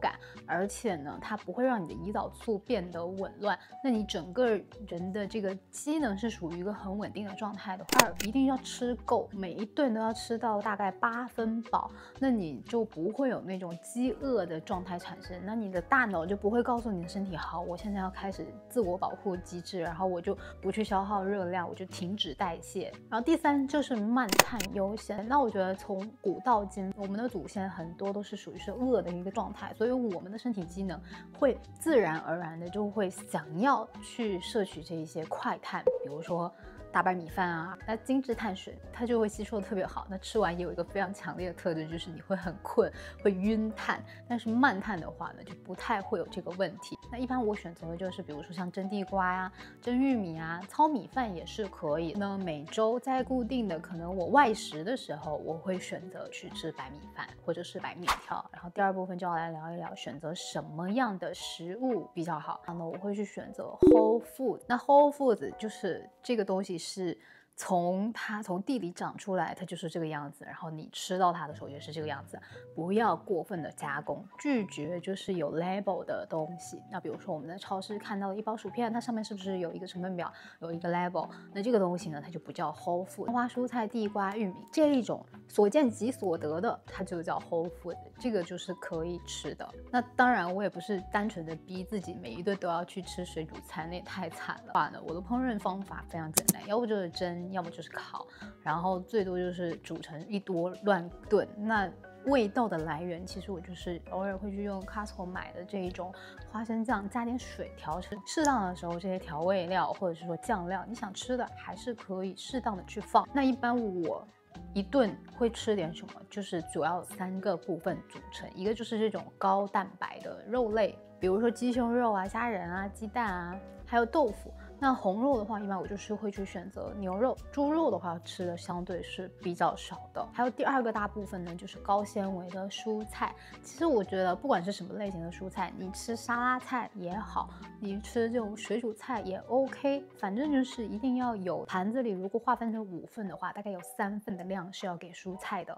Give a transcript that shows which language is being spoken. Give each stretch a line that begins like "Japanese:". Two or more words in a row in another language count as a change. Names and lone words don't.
Chinese: 感，而且呢，它不會讓你的胰島素變得紊亂，那你整個人的這個機能是屬於一個很穩定的狀態的。2，一定要吃夠，每一頓都要吃到大概8分飽，那你就不會有那種飢餓的狀態產生，那你的大腦就不會告訴你的身體，好，我現在要開始自我保護機制，然後我就不去消耗熱量，我就停止代謝。然後第3就是慢碳優先。那我覺得從古到今，我們的祖先很多都是屬於是餓的一個狀態，所以我們的身體機能會自然而然的就會想要去攝取這一些快碳，比如說大白米飯啊，那精緻碳水它就會吸收的特別好。那吃完也有一個非常強烈的特徵，就是你會很困，会暈碳。但是慢碳的話呢，就不太会有這個問題。那一般我選擇的就是比如說像蒸地瓜呀、蒸玉米啊、糙米飯也是可以。那每周在固定的可能我外食的時候，我會選擇去吃白米飯或者是白面條。然後第2部分就要來聊一聊選擇什麼樣的食物比較好。然後呢，我會去選擇
English: whole food。
Chinese: 那
English: whole food
Chinese: 就是這個東西是從地裡長出來，它就是這個樣子，然後你吃到它的時候也是這個樣子，不要過分的加工，拒絕就是有 label 的東西。那比如說我們在超市看到的一包薯片，它上面是不是有一個成分表，有一個 label？那這個東西呢，它就不叫
English: whole food。
Chinese: 花蔬菜、地瓜、玉米這一種所見即所得的，它就叫
English: whole food，
Chinese: 這個就是可以吃的。那當然，我也不是单純的逼自己每一頓都要去吃水煮餐，那也太慘了。我的烹飪方法非常簡单，要不就是蒸，要麼就是烤，然後最多就是煮成一锅亂燉。那味道的来源，其實我就是偶爾会去用 Costco 買的這一種花生醬，加點水調成。適當的時候，這些調味料或者是說醬料，你想吃的還是可以適當的去放。那一般我一頓會吃點什麼，就是主要3個部分組成，一個就是這種高蛋白的肉類，比如說雞胸肉啊、蝦仁啊、雞蛋啊，還有豆腐。那紅肉的話，一般我就是會去選擇牛肉，豬肉的話吃的相对是比較少的。還有第2個大部分呢，就是高纖維的蔬菜。其實我覺得不管是什麼類型的蔬菜，你吃沙拉菜也好，你吃这種水煮菜也 OK， 反正就是一定要有盘子裡，如果劃分成5份的話，大概有3份的量是要給蔬菜的。